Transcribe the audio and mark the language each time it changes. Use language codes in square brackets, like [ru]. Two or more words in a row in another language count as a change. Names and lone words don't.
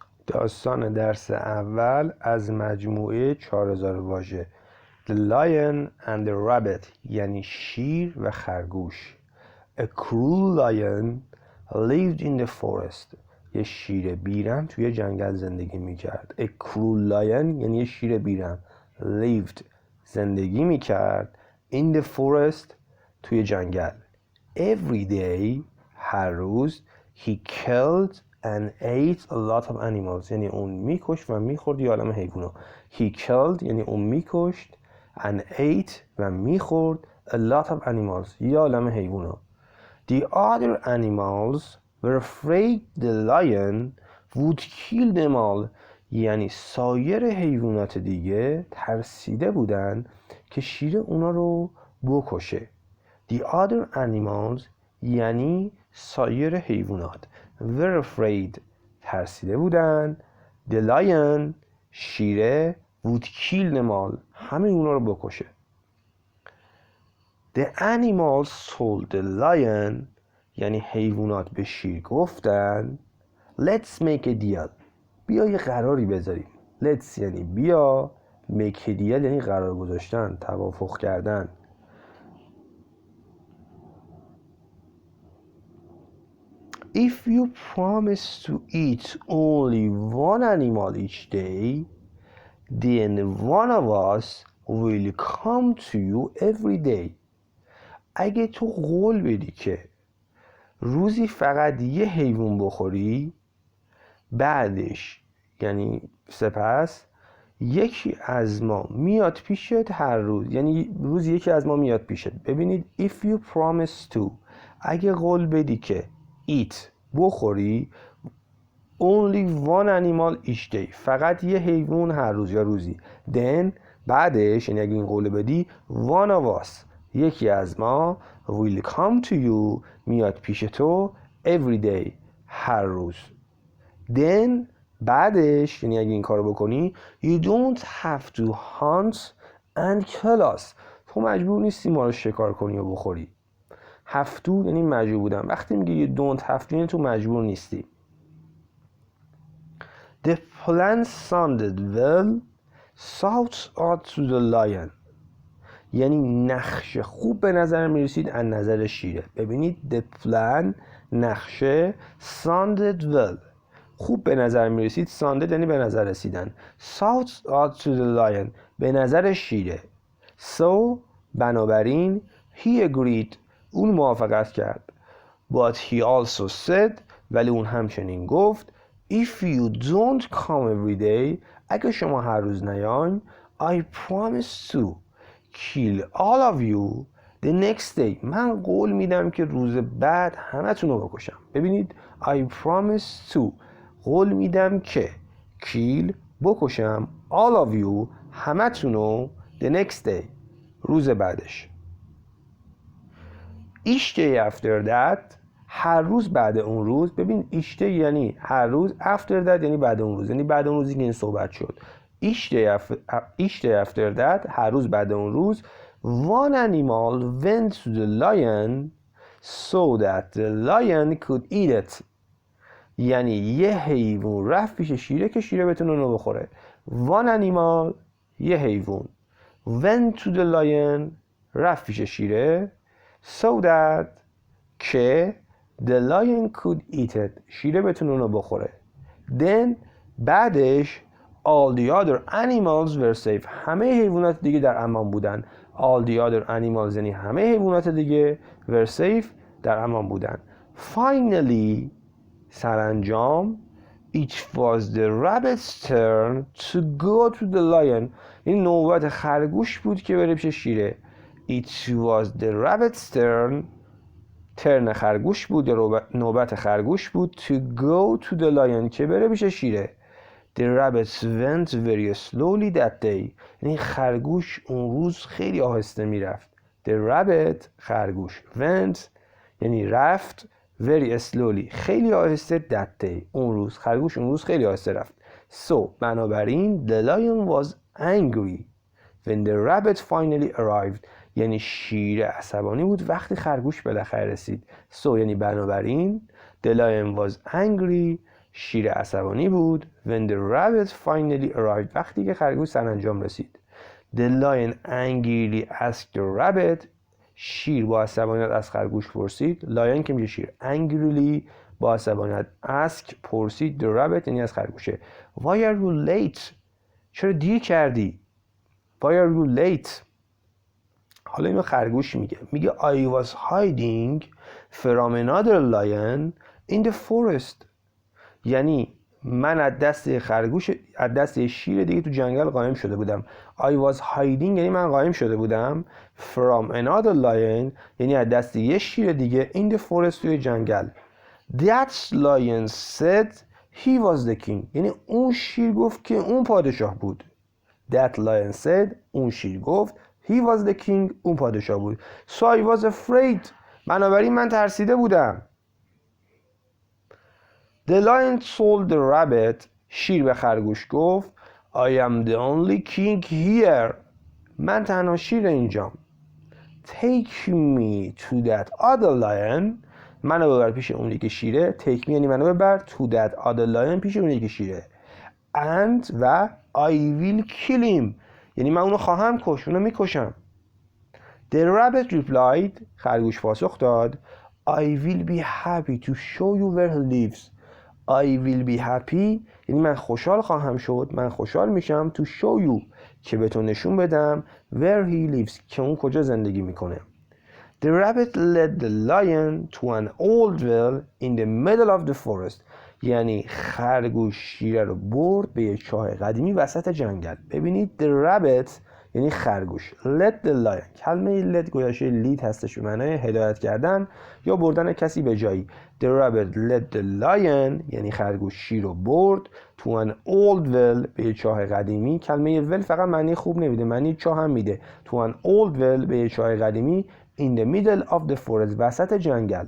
[fa] داستان درس اول از مجموعه 4000 واژه The Lion and the Rabbit یعنی شیر و خرگوش. [en] A cruel lion lived in the forest. [fa] یه شیر بیرم توی جنگل زندگی میکرد. [en] A cruel lion [fa] یعنی یه شیر بیرم. Lived زندگی میکرد [en] in the forest [fa] توی جنگل. [en] Every day [fa] هر روز [en] he killed and ate a lot of animals [fa] یعنی اون میکشت و میخورد یه عالم حیوونا. [en] He killed [fa] یعنی اون میکشت [en] and ate [fa] و میخورد [en] a lot of animals [fa] یه عالم حیوونا. [en] The other animals were afraid the lion would kill them all [fa] یعنی سایر حیوانات دیگه ترسیده بودن که شیر اونا رو بکشه. [en] The other animals [fa] یعنی سایر حیوانات [en] were afraid [fa] ترسیده بودن [en] the lion شیره would kill them all [fa] همه اونا رو بکشه. [en] The animals told the lion [fa] یعنی حیوانات به شیر گفتن [en] Let's make a deal [fa] بیا یه قراری بذاریم. Let's یعنی بیا [en] make a deal [fa] یعنی قرار گذاشتن توافق کردن. [en] If you promise to eat only one animal each day then one of us will come to you every day. [fa] اگه تو قول بدی که روزی فقط یه حیوان بخوری بعدش یعنی سپس یکی از ما میاد پیشت هر روز یعنی روز یکی از ما میاد پیشت. ببینید [en] if you promise to [fa] اگه قول بدی که eat بخوری [en] only one animal each day [fa] فقط یه حیوان هر روز یا روزی then بعدش یعنی اگه این قول بدی [en] one of us [fa] یکی از ما [en] will come to you [fa] میاد پیش تو [en] every day [fa] هر روز. then بعدش یعنی اگه این کارو بکنی [en] you don't have to hunt and kill us [fa] تو مجبور نیستی ما رو شکار کنی و بخوری. [en] have to [fa] یعنی مجبور بودن. وقتی میگی [en] you don't have to [fa] یعنی تو مجبور نیستی. [en] The plan sounded well sought out to the lion [fa] یعنی نقشه خوب به نظر میرسید از نظر شیره. ببینید [en] the plan [fa] نقشه [en] sounded well [fa] خوب به نظر میرسید. sounded یعنی به نظر رسیدن. [en] sought out to the lion [fa] به نظر شیره. so بنابراین [en] he agreed [fa] اون موافقت کرد. [en] but he also said [fa] ولی اون همچنین گفت [en] if you don't come every day [fa] اگه شما هر روز نیاین [en] I promise to kill all of you the next day [fa] من قول میدم که روز بعد همه تون رو بکشم. ببینید [en] I promise to [fa] قول میدم که kill بکشم [en] all of you [fa] همه تون رو [en] the next day [fa] روز بعدش. [en] each day after that [fa] هر روز بعد اون روز. ببین [en] each day [fa] یعنی هر روز [en] after that [fa] یعنی بعد اون روز یعنی بعد اون روزی که این صحبت شد. [en] each day after that [fa] هر روز بعد اون روز [en] one animal went to the lion so that the lion could eat it [fa] یعنی یه حیوان رفت پیش شیره که شیره بتونه اونو بخوره. [en] one animal [fa] یه حیوان [en] went to the lion [fa] رفت پیش شیره [en] so that که the lion could eat it [fa] شیره بتونه اونو بخوره. [en] then بعدش all the other animals were safe [fa] همه حیوانات دیگه در امان بودن. [en] all the other animals [fa] یعنی همه حیوانات دیگه [en] were safe [fa] در امان بودن. [en] finally سرانجام it was the rabbit's turn to go to the lion [fa] این نوبت خرگوش بود که بره پیش شیره. [en] it was the rabbit's turn [fa] خرگوش بود یا نوبت خرگوش بود [en] to go to the lion [fa] که بره پیش شیره. [en] The rabbit went very slowly that day [fa] یعنی خرگوش اون روز خیلی آهسته میرفت. [en] The rabbit [fa] خرگوش went یعنی رفت [en] very slowly [fa] خیلی آهسته [en] that day [fa] اون روز خرگوش اون روز خیلی آهسته رفت. [en] So بنابراین the lion was angry when the rabbit finally arrived [fa] یعنی شیر عصبانی بود وقتی خرگوش بالاخره رسید. so یعنی بنابراین [en] the lion was angry [fa] شیر عصبانی بود. [en] When the rabbit finally arrived. [fa] وقتی که خرگوش سرانجام رسید. [en] The lion angrily asked the rabbit. [fa] شیر با عصبانیت از خرگوش پرسید. lion که میشه شیر. angrily با عصبانیت ask پرسید. [en] the rabbit [fa] یعنی از خرگوشه. [en] Why are you late؟ [fa] چرا دیر کردی؟ [en] Why are you late؟ [fa] حالا اینو خرگوش میگه [en] I was hiding from another lion in the forest. [fa] یعنی من از دست شیر دیگه تو جنگل قایم شده بودم. [en] I was hiding [fa] یعنی من قایم شده بودم. [en] From another lion [fa] یعنی از دست یه شیر دیگه [en] in the forest [fa] توی جنگل. [en] That lion said he was the king. [fa] یعنی اون شیر گفت که اون پادشاه بود. [en] That lion said [fa] اون شیر گفت [en] he was the king [fa] اون پادشاه بود. [en] So I was afraid. [fa] بنابراین من ترسیده بودم. [en] The lion told the rabbit. [fa] شیر به خرگوش گفت [en] I am the only king here. [fa] من تنها شیر اینجام. [en] Take me to that other lion. [fa] منو ببر پیش اون یکی شیره. [en] Take me [fa] یعنی منو ببر [en] to that other lion [fa] پیش اون یکی شیره. [en] And و I will kill him. [fa] یعنی من اونو خواهم کشت. اونو میکشم. [en] The rabbit replied. [fa] خرگوش پاسخ داد [en] I will be happy to show you where he lives. I will be happy [fa] یعنی من خوشحال خواهم شد. من خوشحال میشم [en] to show you [fa] که به تو نشون بدم [en] where he lives [fa] که اون کجا زندگی میکنه. [en] The rabbit led the lion to an old well in the middle of the forest. [fa] یعنی خرگوش شیره رو برد به یک چاه قدیمی وسط جنگل. ببینید [en] the rabbit [fa] یعنی خرگوش. [en] Led the lion. [fa] کلمه led گویاشه lead هستش به معنای هدایت کردن یا بردن کسی به جایی. [en] The rabbit led the lion [fa] یعنی خرگوش شیر رو برد [en] to an old well [fa] به یک چاه قدیمی. کلمه well فقط معنی خوب نمیده، معنی چاه هم میده. [en] To an old well [fa] به یک چاه قدیمی [en] in the middle of the forest [fa] وسط جنگل.